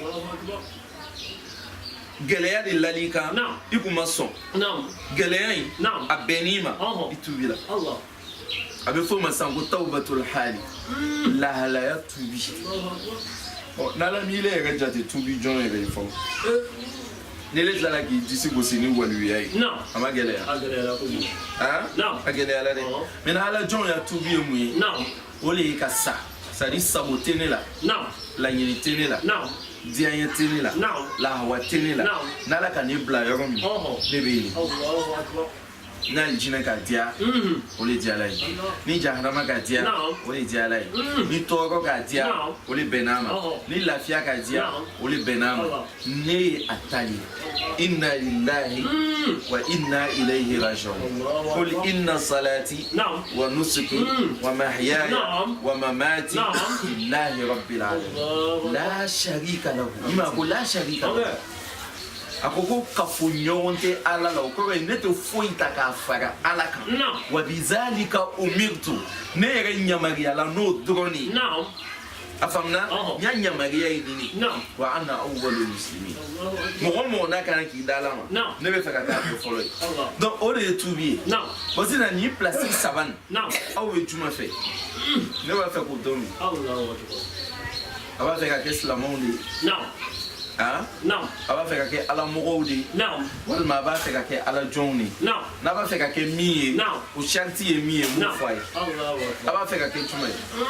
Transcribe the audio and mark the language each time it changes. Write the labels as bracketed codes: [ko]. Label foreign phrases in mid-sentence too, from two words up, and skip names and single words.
[bm] gɛlɛya de lali kan i kun ma sɔn gɛlɛya in a bɛnn'i ma i tubila a bɛ fɔ o ma sisan ko [ar] توبة الحال [bm] lahalaya tubi n'ala m'i yɛrɛ jate tubi jɔn yɛrɛ ye fɔlɔ n'ele tilala k'i disi gosi ni waliya ye a ma gɛlɛya a gɛlɛyala dɛ mɛ n'ala jɔn ya tubi ye mun ye o de ye ka sa [fr] c'est à dire [bm] sago tɛ ne la laɲini tɛ ne la diyaɲɛ tɛ ne la lahawa tɛ ne la n'ala ka ne bila yɔrɔ min ne bɛ yen n'a jinɛ ka diya o de diyala ye ni jahanama ka diya o de diyala ye ni tɔɔrɔ ka diya o de bɛnn'a ma ni lafiya ka diya o de bɛnn'a ma ne ye a ta [ar] ye إنا لله وإنا إليه راجعون قل إن صلاتي ونسكي ومحياي ومماتي لله رب العالمين لا شريك له ima ko la sharika [bm] lahu a ko ko kafoɲɔgɔn tɛ ala la o kɔrɔ ye ne tɛ foyi ta k'a fara ala kan [ar] وبذلك أمرت [bm] ne yɛrɛ yamaruyala n'o dɔrɔn de ye a faamuna n y'a yamaruya ye nin [ar] وأنا أول المسلمين [bm] mɔgɔ mɔgɔ n'a kan k'i da ala ma ne bɛ fɛ ka k'a kɛ fɔlɔ ye donc o de ye tubi ye bon sisan nin pilasi saba nin aw bɛ juma fɛ ne b'a fɛ k'o dɔn min a b'a fɛ ka kɛ silamɛw de ye a b'a fɛ ka kɛ ala mɔgɔw de ye walima a b'a fɛ ka kɛ ala jɔnw de ye n'a b'a fɛ ka kɛ min ye o sariti ye min ye mun fɔ a ye a b'a fɛ ka kɛ juma ye